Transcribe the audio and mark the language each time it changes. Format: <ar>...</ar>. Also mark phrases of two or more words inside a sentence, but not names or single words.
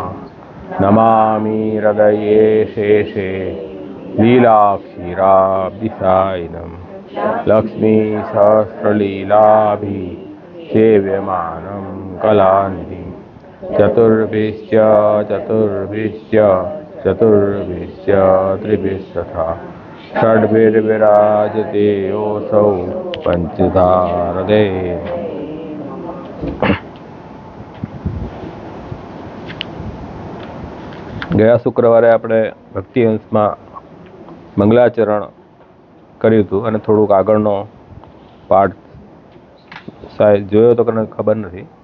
<sa>नमामि हृदये शेषे लीलाक्षीराब्धिसायिनं लक्ष्मीसहस्रलीलाभिः सेव्यमानं कलानिधिं चतुर्भिश्च त्रिभिस्तथा षड्भिर्विराजते योऽसौ पञ्चधारदे।</sa> <gu>ગયા શુક્રવારે આપણે ભક્તિ અંશમાં મંગલાચરણ કર્યું હતું અને થોડુંક આગળનો પાઠ જોયો તો કે ખબર નથી.</gu>